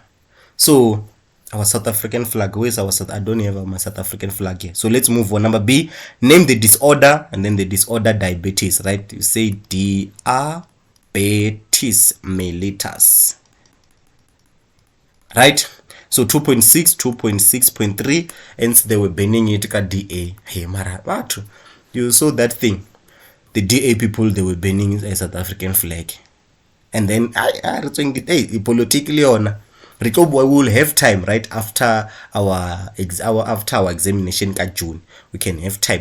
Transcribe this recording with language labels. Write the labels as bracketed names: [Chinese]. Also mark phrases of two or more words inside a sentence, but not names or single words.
[English] So our South African flag. Where's our I don't have my South African flag here. So let's move on. Number B, name the disorder, and then the disorder diabetes, right? You say diabetes mellitus, right? So 2.6, 2.6.3, and they were banning it ka DA. Hey, mara, what? You saw that thing. The DA people, they were banning a South African flag. And then I think hey, politically on we will have time right after our examination in June. We can have time.